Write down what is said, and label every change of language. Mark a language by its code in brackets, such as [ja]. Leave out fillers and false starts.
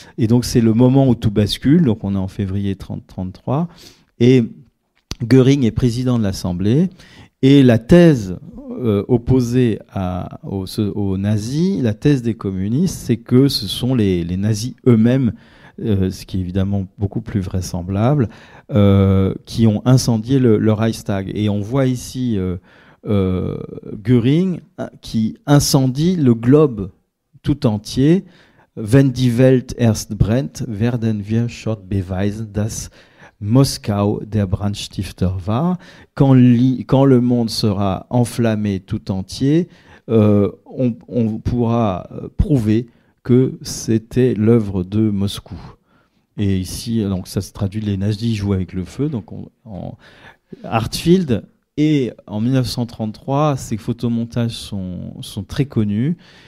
[fr] Et donc c'est le moment où tout bascule. Donc on est en février 1933 et Göring est président de l'Assemblée, et la thèse opposée aux nazis, la thèse des communistes, c'est que ce sont les nazis eux-mêmes, ce qui est évidemment beaucoup plus vraisemblable, qui ont incendié le Reichstag. Et on voit ici Göring qui incendie le globe tout entier. [de] Wenn die Welt erst brennt, werden wir schon beweisen, dass Moskau der Brandstifter war. [fr] Quand le monde sera enflammé tout entier, on pourra prouver que c'était l'œuvre de Moscou. Et ici, donc ça se traduit, les nazis jouent avec le feu. Donc Hartfield, et en 1933, ces photomontages sont très connus.